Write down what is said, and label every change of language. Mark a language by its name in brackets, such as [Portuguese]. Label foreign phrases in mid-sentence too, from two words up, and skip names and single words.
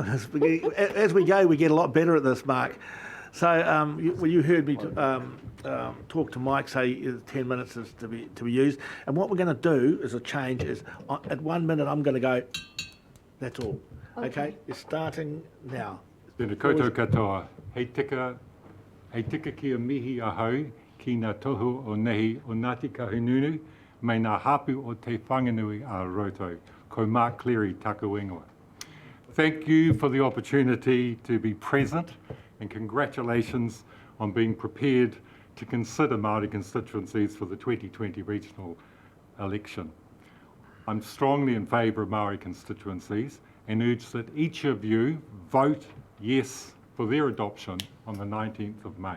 [English] As we go, we get a lot better at this, Mark. So you heard me talk to Mike, say 10 minutes is to be used. And what we're going to do as a change is, at 1 minute, I'm going to go, that's all. Okay? It's starting now. [Māori] Tēnā koutou katoa. Hei tika kia mihi ahau ki ngā tohu o nehi o Ngāti Kahungunu me ngā hapu o te whanganui a roto. Ko Mark Cleary taku ingoa. [English] Thank you for the opportunity to be present, and congratulations on being prepared to consider Māori constituencies for the 2020 regional election. I'm strongly in favour of Māori constituencies and urge that each of you vote yes for their adoption on the 19th of May.